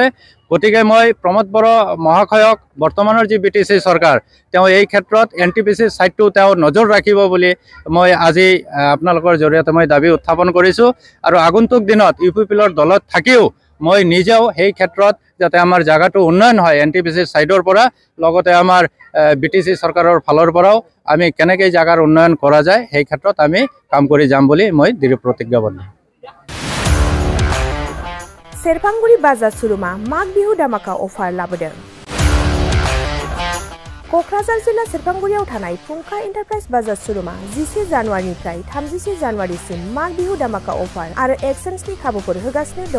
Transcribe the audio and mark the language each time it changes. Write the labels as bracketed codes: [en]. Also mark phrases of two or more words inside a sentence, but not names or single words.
[as] গতিকে মই প্ৰমোদ বড়ো মহাশয়ক, বৰ্তমানৰ যি BTC চৰকাৰ, তেওঁ এই ক্ষেত্ৰত NTPC ছাইডটো তেওঁ নজৰ ৰাখিব বুলি মই আজি আপোনালোকৰ জৰিয়তে মই দাবী উত্থাপন কৰিছোঁ আৰু আগন্তুক দিনত UPPLৰ দলত থাকিও মই নিজেও সেই ক্ষেত্ৰত যাতে আমাৰ জায়গাটো উন্নয়ন হয় NTPC ছাইডৰ পৰা, লগতে আমাৰ BTC চৰকাৰৰ ফালৰ পৰাও আমি কেনেকৈ জায়গাৰ উন্নয়ন কৰা যায় সেই ক্ষেত্ৰত আমি কাম কৰি যাম বুলি মই দৃঢ় প্ৰতিজ্ঞাবদ্ধ। [brx] सेरफांगुरि बाजार सुरुमा माघ बिहु दामाका अफार लाबोदों। कक्राझार जिल्ला सेरफांगुरियाव थानाय फुंखा एन्टारप्राइज बाजार सुरुमा 10 जानुवारिनिफ्राय 30 जानुवारिसिम माघ बिहु दामाका अफार आरो एक्सचेन्जनि खाबुफोर होगासिनो दङ।